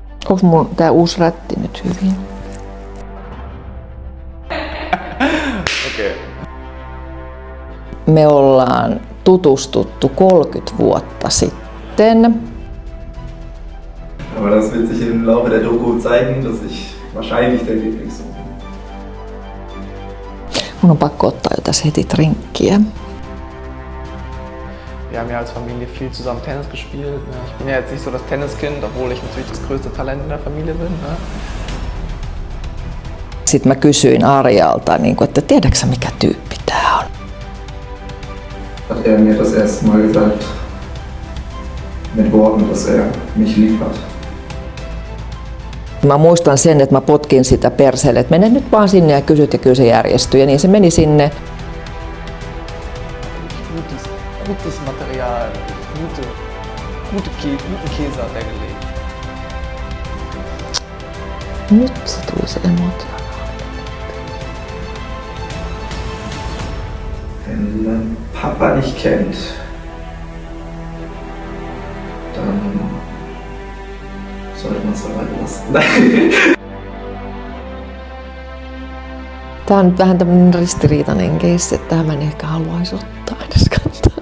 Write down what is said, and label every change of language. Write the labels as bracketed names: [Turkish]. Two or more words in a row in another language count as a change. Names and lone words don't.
[Finnish] Onko mun tää uusi rätti nyt hyvin? Okay. Me ollaan tutustuttu 30 vuotta sitten. [German] Aber das wird sich im Laufe der Doku zeigen, dass ich wahrscheinlich der Lieblingssohn bin. [Finnish] Mun on pakko ottaa jo tässä heti drinkkiä. [German] Wir haben ja als Familie viel zusammen Tennis gespielt. Ne? Ich bin ja jetzt nicht so das Tenniskind, obwohl ich natürlich das größte Talent in der Familie bin. Ne? [Finnish] Sitten mä kysyin Arjalta, että tiedätkö sä mikä tyyppi tää on? [German] Hat er mir das erste Mal gesagt, mit Worten, dass er mich lieb hat. [Finnish] Mä muistan sen, että mä potkin sitä perseelle, että mene nyt vaan sinne ja kysyt ja kyllä se järjestyi. Ja niin se meni sinne. [German] Gutes Material, guten Käse hat er gelegt. [Finnish] Nyt se tuli se emotio. [German] Wenn man Papa nicht kennt, dann sollte man es dabei lassen. [Finnish] Tää on nyt vähän tämmönen ristiriitainen keissi, että mä en ehkä haluaisi ottaa edeskaan.